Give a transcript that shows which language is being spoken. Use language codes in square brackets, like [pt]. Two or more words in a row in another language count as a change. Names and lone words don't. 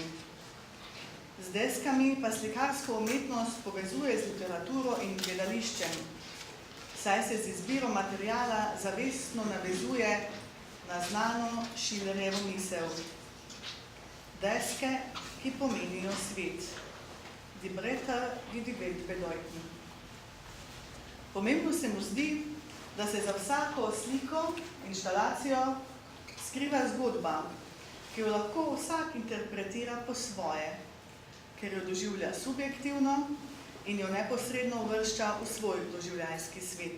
[sl] Z deskami pa slikarsko umetnost povezuje z literaturo in gledališčem, saj se z izbiro materiala zavestno navezuje na znano Schillerjevo misel. Deske, ki pomenijo svet. [de] Die Bretter, die die Welt bedeuten. [sl] Pomembno se mu zdi, da se za vsako sliko, inštalacijo skriva zgodba, ki jo lahko vsak interpretira po svoje, ker jo doživlja subjektivno in jo neposredno uvršča v svoj doživljajski svet.